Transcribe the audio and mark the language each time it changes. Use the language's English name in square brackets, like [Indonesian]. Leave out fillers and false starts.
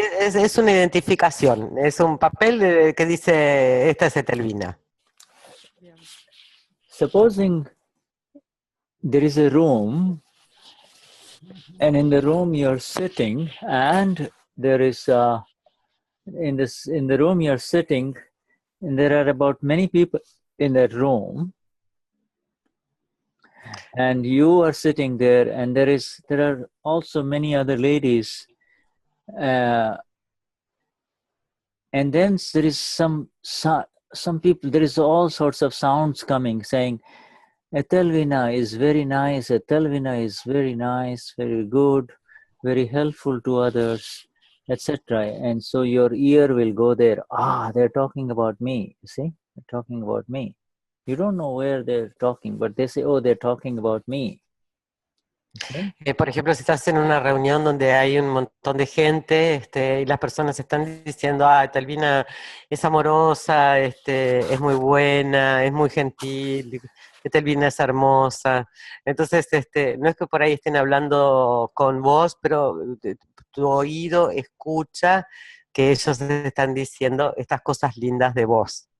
[Spanish] Es una identificación, es un papel que dice, esta es Etelvina. [English] Supposing there is a room, and in the room you're sitting, and there is in the room you're sitting, and there are about many people in that room, and you are sitting there, and there are also many other ladies, and then there is some people. There is all sorts of sounds coming, saying, "Etelvina is very nice. Etelvina is very nice, very good, very helpful to others, etc." And so your ear will go there. They're talking about me. You see, they're talking about me. You don't know where they're talking, but they say, they're talking about me. [Spanish] Por ejemplo, si estás en una reunión donde hay un montón de gente y las personas están diciendo, Etelvina es amorosa, es muy buena, es muy gentil, Etelvina es hermosa. Entonces, no es que por ahí estén hablando con vos, pero tu oído escucha que ellos están diciendo estas cosas lindas de vos.